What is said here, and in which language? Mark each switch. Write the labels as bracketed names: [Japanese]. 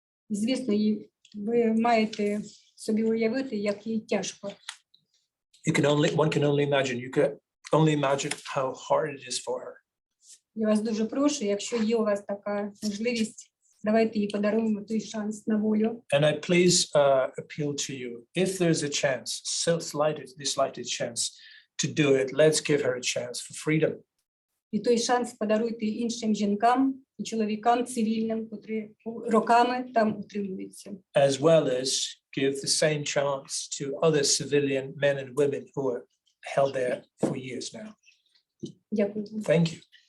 [Ukrainian] Звісно, ви маєте собі уявити, як їй тяжко. [English] One can only imagine. You can only imagine how hard it is for her. [Ukrainian] Я вас дуже прошу, якщо є у вас така можливість, давайте їй подаруємо той шанс на волю. [English] And I please appeal to you, if there's a chance, the slightest chance to do it, let's give her a chance for freedom. [Ukrainian] І той шанс подаруйте іншим жінкам і чоловікам цивільним, котрі роками там утримуються. [English] As well as give the same chance to other civilian men and women who are held there for years now. [Ukrainian] Дякую. [English] Thank you.